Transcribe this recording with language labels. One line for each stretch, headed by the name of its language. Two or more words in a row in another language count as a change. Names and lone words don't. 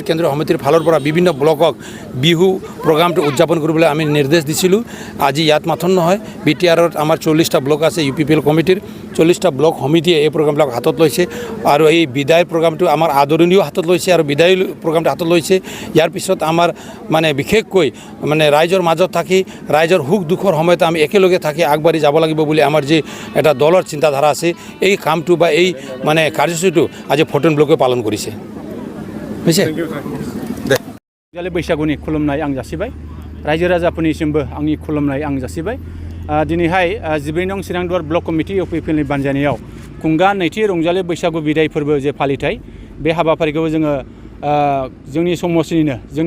Assamese: কেন্দ্ৰীয় সমিতিৰ ফালৰ পৰা বিভিন্ন ব্লকক বিহু প্ৰগ্ৰামটো উদযাপন কৰিবলৈ আমি নিৰ্দেশ দিছিলোঁ আজি ইয়াত মাথন নহয় বিটিআৰত আমাৰ 40টা ব্লক আছে ইউপিপিএল কমিটিৰ 40টা ব্লক সমিতিয়ে এই প্ৰগ্ৰামবিলাক হাতত লৈছে আৰু এই বিদায় প্ৰগ্ৰামটো আমাৰ আদৰণীয় হাতত লৈছে আৰু বিদায় প্ৰগ্ৰামটো হাতত লৈছে ইয়াৰ পিছত আমাৰ মানে বিশেষকৈ মানে ৰাইজৰ মাজত থাকি ৰাইজৰ সুখ দুখৰ সময়ত আমি একেলগে থাকি আগবাঢ়ি যাব লাগিব বুলি আমাৰ যি এটা দলৰ চিন্তাধাৰা আছে এই কামটো বা এই মানে কাৰ্যসূচীটো আজি 14 ব্লকে পালন কৰিছে
Bodo: रंजालि बैसागुनि खुलुमनाय आं जासिबाय रायजो राजाफोरनिसिमबो आंनि खुलुमनाय आं जासिबाय दिनैहाय 14 नं चिरांदुवार ब्लक कमिटि इउपिपिएलनि बानजायनायाव खुंगा नैथि रंजालि बैसागु बिदाय फोरबो जे फालिथाय बे हाबाफारिखौ जोङो जोंनि समाजनिनो जोंनि